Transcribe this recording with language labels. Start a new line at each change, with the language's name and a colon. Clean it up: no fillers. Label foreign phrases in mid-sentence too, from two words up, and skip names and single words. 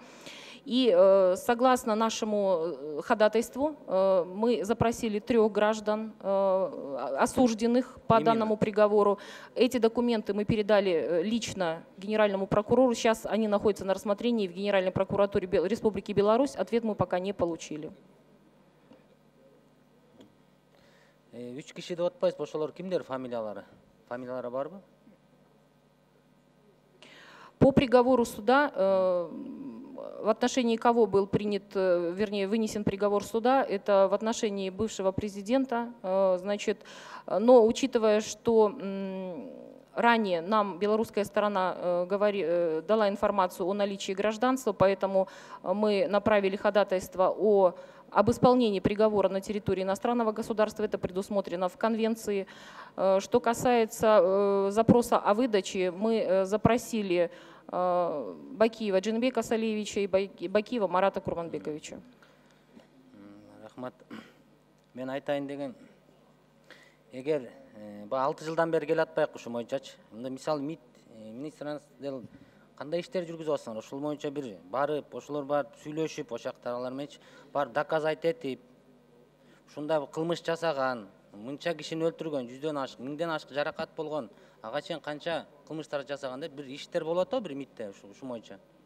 Russian: И согласно нашему ходатайству мы запросили 3 граждан, осужденных по данному приговору. Эти документы мы передали лично генеральному прокурору. Сейчас они находятся на рассмотрении в Генеральной прокуратуре Республики Беларусь. Ответ мы пока не получили.
Kyrgyz: 3 киши деп атпайсыз, ошолор кимдер, фамилиялары? Фамилиялары барбы?
Russian: По приговору суда, в отношении кого был принят, вернее, вынесен приговор суда, это в отношении бывшего президента. Значит, но учитывая, что ранее нам белорусская сторона дала информацию о наличии гражданства, поэтому мы направили ходатайство об исполнении приговора на территории иностранного государства. Это предусмотрено в конвенции. Что касается запроса о выдаче, мы запросили Бакиева Джинбека Салиевича и Бакиева Марата Курманбековича.
Kyrgyz: Рахмат. Мен айтайын деген, эгер 6 жылдан бери келе атпайбы ушул боюнчачы. Мисалы МИД министрлигинен кандай иштер жүргүзүп атсыңар? Ошол боюнча бир барып, ошолор барып сүйлөшүп, ошактар алар менен барып доказать этип, ушундай кылмыш жасаган, мынча кишини өлтүргөн, 100дөн ашык, 1000ден ашык жаракат болгон, ага чейин канча кылмыштар жасаган деп бир иштер болуп атабы бир МИДте ушул боюнча?